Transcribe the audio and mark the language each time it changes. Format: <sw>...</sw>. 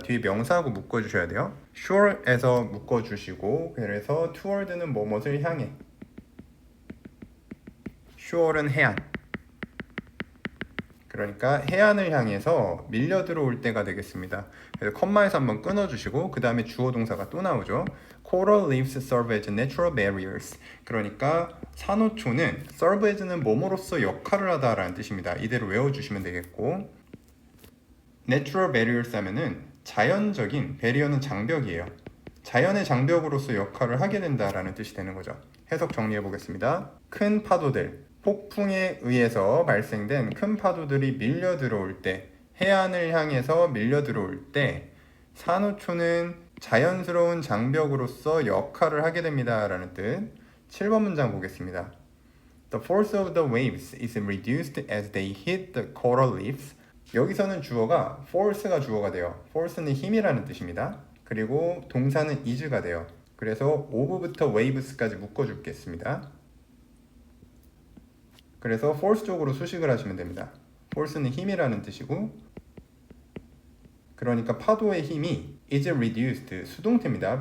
<ko>뒤에 명사하고 묶어주셔야 돼요. sure에서 묶어주시고, 그래서 toward는 뭐뭇을 향해, sure는 해안, 그러니까 해안을 향해서 밀려 들어올 때가 되겠습니다. 그래서 컴마에서 한번 끊어주시고 그 다음에 주어 동사가 또 나오죠.</ko> <en>Coral reefs serve as natural barriers.</en> <ko>그러니까 산호초는 serve as는 뭐뭐로서 역할을 하다라는 뜻입니다. 이대로 외워주시면 되겠고, natural barriers 하면은 자연적인, 배리어는 장벽이에요. 자연의 장벽으로서 역할을 하게 된다라는 뜻이 되는 거죠. 해석 정리해 보겠습니다. 큰 파도들, 폭풍에 의해서 발생된 큰 파도들이 밀려 들어올 때, 해안을 향해서 밀려 들어올 때 산호초는 자연스러운 장벽으로서 역할을 하게 됩니다 라는 뜻. 7번 문장 보겠습니다.</ko> <en>The force of the waves is reduced as they hit the coral reefs.</en> <ko>여기서는 주어가 force가 주어가 돼요. force는 힘이라는 뜻입니다. 그리고 동사는 is가 돼요. 그래서 of부터 waves까지 묶어주겠습니다. 그래서 force 쪽으로 수식을 하시면 됩니다. force는 힘이라는 뜻이고, 그러니까 파도의 힘이 is reduced, 수동태입니다.</ko>